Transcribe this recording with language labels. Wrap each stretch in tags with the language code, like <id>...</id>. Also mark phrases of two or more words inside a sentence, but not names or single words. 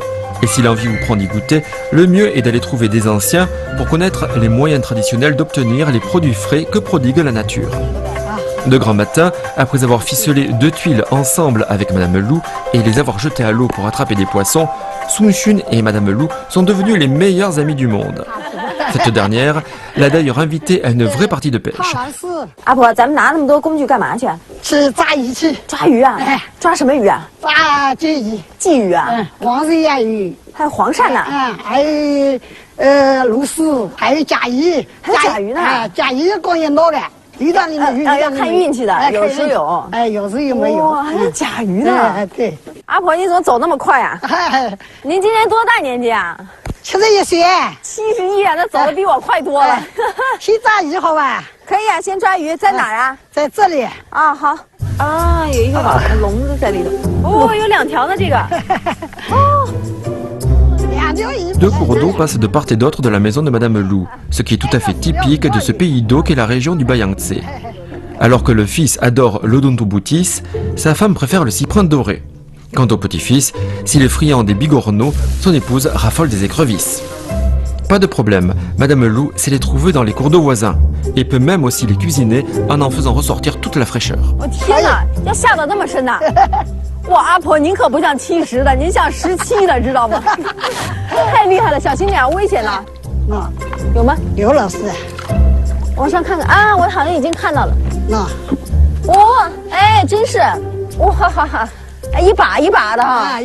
<fr>Et si l'envie vous prend d'y goûter, le mieux est d'aller trouver des anciens pour connaître les moyens traditionnels d'obtenir les produits frais que prodigue la nature. De grand matin, après avoir ficelé 2 tuiles ensemble avec Madame Lou et les avoir jetées à l'eau pour attraper des poissons, Sun Xun et Madame Lou sont devenus les meilleurs amis du monde. Cette dernière l'a d'ailleurs invité à une vraie partie de pêche.</fr> <zh>阿婆，咱们拿那么多工具干嘛去？去抓鱼去，抓鱼啊？抓什么鱼啊？抓鲫鱼，鲫鱼啊？黄鳝呀鱼，还有黄鳝呢？还有鲈鳃，还有甲鱼，还有甲鱼呢？甲鱼光也捞的。鱼缸里面鱼，要看运气的，有时有，有时有没有。哇，还有甲鱼呢！对。阿婆，你怎么走那么快啊？您今年多大年纪啊？71岁。 71啊，那走的比我快多了。先抓鱼好吧？可以啊，先抓鱼，在哪儿啊？在这里。啊，好。啊，有一个笼子在里头。哦，有2条呢，这个。哦。</zh> <fr>Deux cours d'eau passent de part et d'autre de la maison de Madame Lou, ce qui est tout à fait typique de ce pays d'eau qu'est la région du Bayangtze. Alors que le fils adore l'odontobutis, sa femme préfère le cyprin doré. Quant au petit-fils, s'il est friand des bigorneaux, son épouse raffole des écrevisses. Pas de problème, Madame Lou sait les trouver dans les cours d'eau voisins et peut même aussi les cuisiner en faisant ressortir toute la fraîcheur.</fr> <zh>哇，阿婆，您可不像70的，您像17的，知道吗？太厉害了，小心点，危险了。有吗？有老师。往上看看啊，我好像已经看到了。哇，哎，真是，哇哈哈，哎，一把一把的哈。</zh>